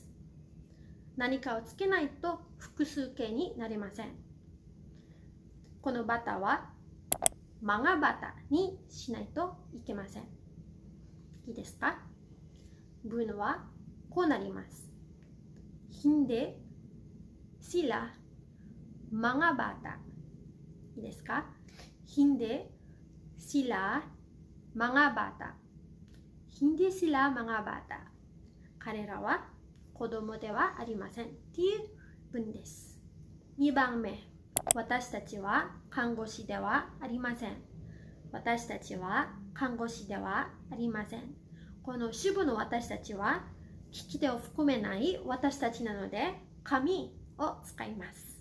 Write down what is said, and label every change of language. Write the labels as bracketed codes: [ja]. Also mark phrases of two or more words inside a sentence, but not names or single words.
[ja] 何かをつけないと複数形になれません。このバタは [tl] mga bata [ja] にしないといけません。いいですか？文はこうなります。品で [tl] sila mga bata. [ja] いいですか? [tl] Hindi sila mga bata. Hindi sila mga bata. [ja] 彼らは子供ではありませんっていう文です。2番目、私たちは看護師ではありません。私たちは看護師ではありません。この主語の私たちは聞き手を含めない私たちなので神を使います。